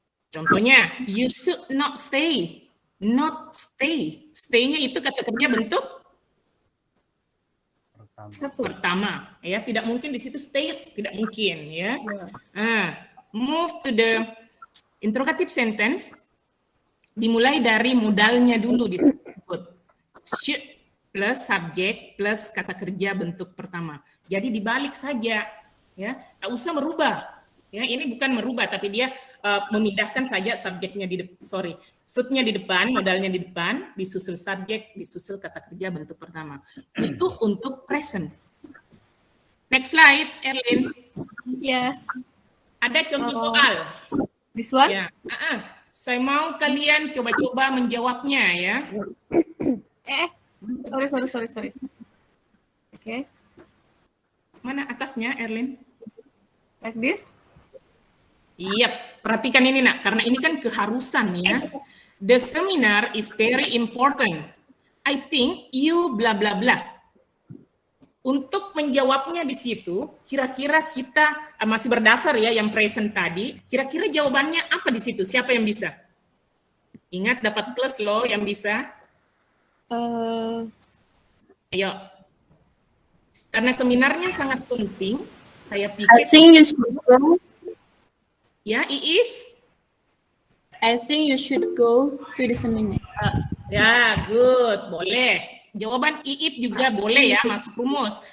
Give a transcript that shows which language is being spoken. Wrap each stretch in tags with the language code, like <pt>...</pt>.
<en>Contohnya, you should not stay. Not stay.</en> <id>Stay-nya itu kata kerja bentuk pertama, ya, tidak mungkin di situ stay, tidak mungkin, ya.</id> <en>Move to the interrogative sentence,</en> <id>dimulai dari modalnya dulu disebut should plus subject plus kata kerja bentuk pertama. Jadi dibalik saja, ya, tak usah merubah, ya. Ini bukan merubah, tapi dia memindahkan saja subjeknya should-nya di depan, modalnya di depan, disusul subjek, disusul kata kerja bentuk pertama. Itu untuk present.</id> <en>Next slide,</en> <id>Erlin.</id> <en>Yes.</en> <id>Ada contoh soal.</id> <en>This one?</en> <id>Ya. Saya mau kalian coba-coba menjawabnya ya.</id> <en>Sorry. Oke.</en> <id>Mana atasnya, Erlin?</id> <en>Like this?</en> <id>Iya, perhatikan ini nak, karena ini kan keharusan ya.</id> <en>The seminar is very important. I think you bla bla bla.</en> <id>Untuk menjawabnya di situ, kira-kira kita masih berdasar ya yang present tadi, kira-kira jawabannya apa di situ? Siapa yang bisa? Ingat dapat plus loh yang bisa. Ayo. Karena seminarnya sangat penting, saya pikir.</id> <en>I think you should go.</en> <id>Ya, Iif?</id> <en>I think you should go to the seminar.</en> <id>Ya, good. Boleh. Jawaban Iif juga boleh ya, masuk rumus.</id>